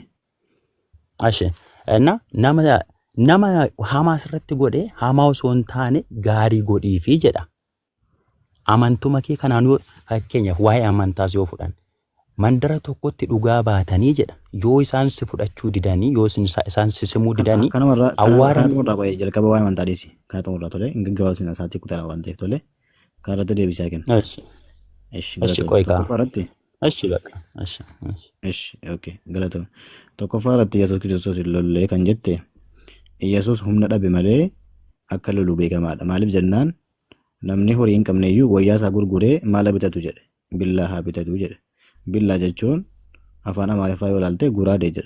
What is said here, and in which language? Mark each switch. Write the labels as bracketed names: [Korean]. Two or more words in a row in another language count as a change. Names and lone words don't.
[Oromo] ashe nama hamaa irratti godhe hamaa osoo hin taane gaarii godhiifi jedha amantuma kee kanaan fakkeenyaaf waa'ee amantaas yoo fudhan mandara tokkotti dhugaa baatanii jedha yoo isaan si fudhachuu didanii yoo isaan si simuu didanii awwaaraan jalqaba waa'ee amantaa dhiisi kana xumurraa tole hin gaggabaasina sa'aatii 10 waan ta'eef tole kanarratti deebisaa kenna. [Amharic] እሺ ቆይ ካ. እሺ በቃ እሺ እሺ እሺ ኦኬ ገለቶ [Oromo] tokkoffaa irratti Yesuus Kiristoos hin lollee kan jette Yesuus humna dhabe malee akka lolu beekamaadha. Maaliif jennaan namni horii hin qabne iyyuu wayyaa isaa gurguree maala bitatu jedhe billaa haa bitatu jedhe. Billaa jechuun afaan Amaariffaa yoo ilaalte guraadee jedha.